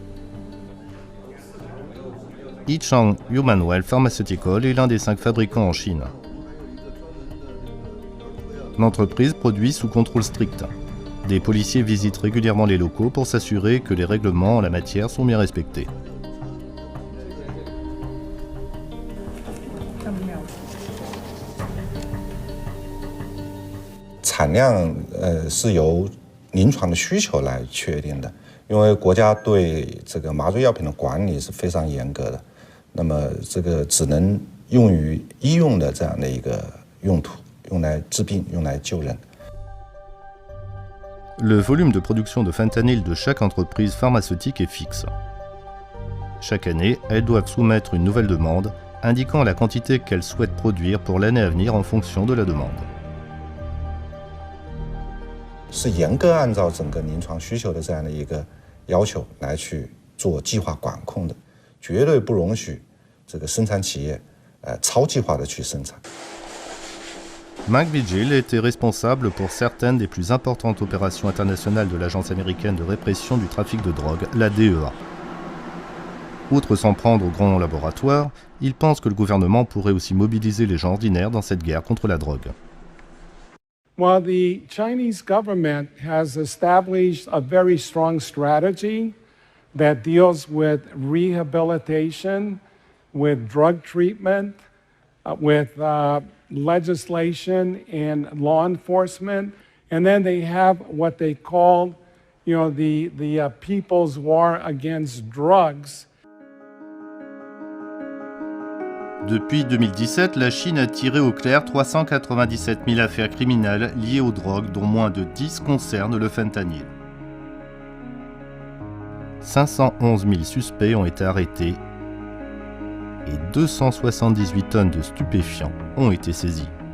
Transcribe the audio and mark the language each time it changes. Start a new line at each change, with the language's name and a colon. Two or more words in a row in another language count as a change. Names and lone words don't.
French: Yichang Humanwell Pharmaceutical est l'un des 5 fabricants en Chine. L'entreprise produit sous contrôle strict. Des policiers visitent régulièrement les locaux pour s'assurer que les règlements en la matière sont bien respectés.
Chinese: 产量是由临床的需求来确定的，因为国家对这个麻醉药品的管理是非常严格的，那么这个只能用于医用的这样的一个用途，用来治病，用来救人。
French: Le volume de production de fentanyl de chaque entreprise pharmaceutique est fixe. Chaque année, elles doivent soumettre une nouvelle demande indiquant la quantité qu'elles souhaitent produire pour l'année à venir en fonction de la demande.
Chinese: 是严格按照整个临床需求的这样的一个要求来去做计划管控的，绝对不容许这个生产企业超计划的去生产。
French: Mike Vigil était responsable pour certaines des plus importantes opérations internationales de l'Agence américaine de répression du trafic de drogue, la DEA. Outre s'en prendre aux grands laboratoires, il pense que le gouvernement pourrait aussi mobiliser les gens ordinaires dans cette guerre contre la drogue.
English: Well, the Chinese government has established a very strong strategy that deals with rehabilitation, with drug treatment, with legislation and law enforcement. And then they have what they call, the People's War Against Drugs.
French: Depuis 2017, la Chine a tiré au clair 397 000 affaires criminelles liées aux drogues, dont moins de 10 concernent le fentanyl. 511 000 suspects ont été arrêtés et 278 tonnes de stupéfiants ont été saisies.